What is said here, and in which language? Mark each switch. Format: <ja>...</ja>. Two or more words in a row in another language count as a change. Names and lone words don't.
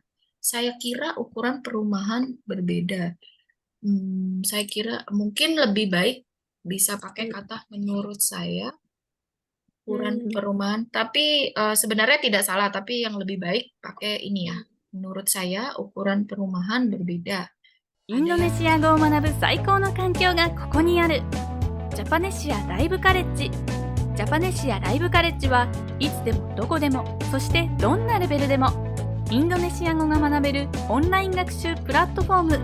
<id>Saya kira ukuran perumahan berbeda. Saya kira mungkin lebih baik bisa pakai kata menurut saya ukuran perumahan. Tapi sebenarnya tidak salah, tapi yang lebih baik pakai ini ya. Menurut saya ukuran perumahan berbeda.</id> <ja>インドネシア語を学ぶ最高の環境がここにある。ジャパネシアライブカレッジ。ジャパネシアライブカレッジはいつでもどこでも、そしてどんなレベルでもインドネシア語が学べるオンライン学習プラットフォーム。</ja>